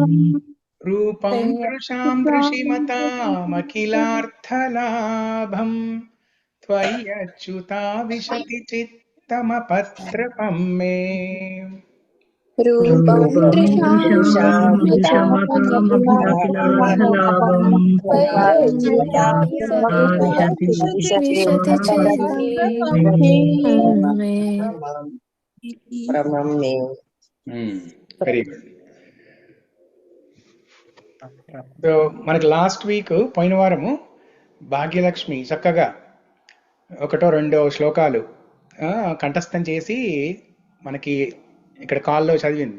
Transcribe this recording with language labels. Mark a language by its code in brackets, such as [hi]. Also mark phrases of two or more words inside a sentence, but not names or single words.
[sa] రూపం దృశాం దృశిమతామఖిలార్థలాభం త్వయ్యచ్యుతా విశతి చిత్తమపత్రపం మే रूपं దృశామతామఖిలార్థలాభం त्वय्यच्युता विशति चित्तमे [en] very good. [te] సో మనకి [en] last week [te] పోయిన వారము భాగ్యలక్ష్మి చక్కగా 1-2 శ్లోకాలు కంఠస్థం చేసి మనకి ఇక్కడ కాల్లో చదివింది.